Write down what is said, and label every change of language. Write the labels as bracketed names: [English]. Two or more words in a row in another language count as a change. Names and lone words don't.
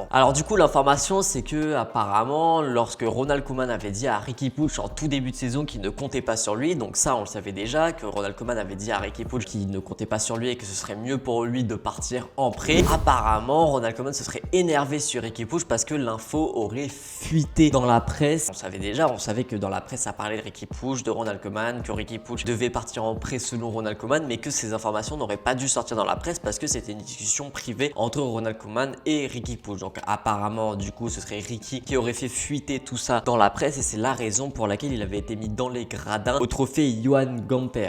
[French] Alors du coup, l'information c'est que apparemment, lorsque Ronald Koeman avait dit à Riqui Puig en tout début de saison qu'il ne comptait pas sur lui, donc ça on le savait déjà, que Ronald Koeman avait dit à Riqui Puig qu'il ne comptait pas sur lui et que ce serait mieux pour lui de partir en prêt. Apparemment, Ronald Koeman se serait énervé sur Riqui Puig parce que l'info aurait fuité dans la presse. On savait déjà, on savait que dans la presse ça parlait de Riqui Puig, de Ronald Koeman, que Riqui Puig devait partir en prêt selon Ronald Koeman, mais que ces informations n'auraient pas dû sortir dans la presse parce que c'était une discussion privée entre Ronald Koeman et Riqui Puig. Donc apparemment, du coup, ce serait Riqui qui aurait fait fuiter tout ça dans la presse et c'est la raison pour laquelle il avait été mis dans les gradins au trophée Johan Gamper.